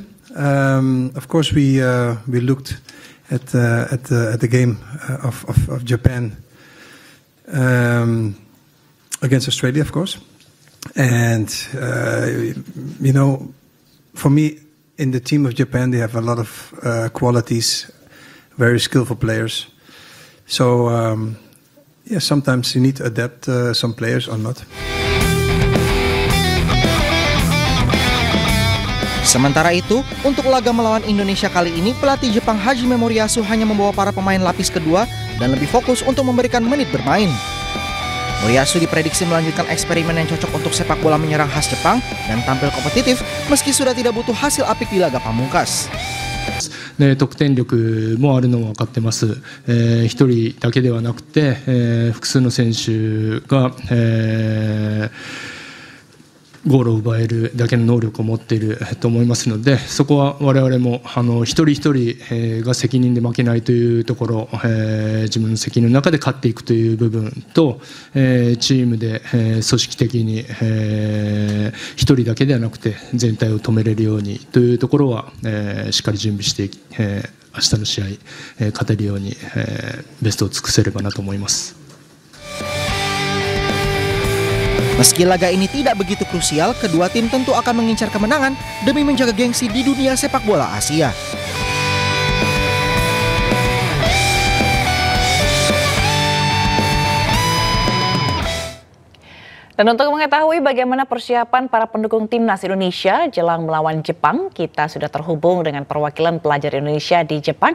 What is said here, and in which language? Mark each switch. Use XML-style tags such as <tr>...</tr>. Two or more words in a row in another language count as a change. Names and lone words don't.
<en>Of course, we looked at the game of Japan against Australia, of course, and you know. For me, in the team of Japan, they have a lot of qualities, very skillful players. So, yeah, sometimes you need to adapt some players or not.</en> <id>Sementara itu, untuk laga melawan Indonesia kali ini, pelatih Jepang Hajime Moriyasu hanya membawa para pemain lapis kedua dan lebih fokus untuk memberikan menit bermain. Moriyasu diprediksi melanjutkan eksperimen yang cocok untuk sepak bola menyerang khas Jepang dan tampil kompetitif meski sudah tidak butuh hasil apik di laga pamungkas.</id> <ja>得点力もあるのは分かってます。一人だけではなくて、複数の選手が、ゴールを奪えるだけの能力を持っていると思いますので、そこは我々も一人一人が責任で負けないというところ、自分の責任の中で勝っていくという部分と、チームで組織的に一人だけではなくて全体を止めれるようにというところはしっかり準備して、明日の試合勝てるようにベストを尽くせればなと思います。</ja> <id>Meski laga ini tidak begitu krusial, kedua tim tentu akan mengincar kemenangan demi menjaga gengsi di dunia sepak bola Asia. Dan untuk mengetahui bagaimana persiapan para pendukung Timnas Indonesia jelang melawan Jepang, kita sudah terhubung dengan perwakilan pelajar Indonesia di Jepang.</id>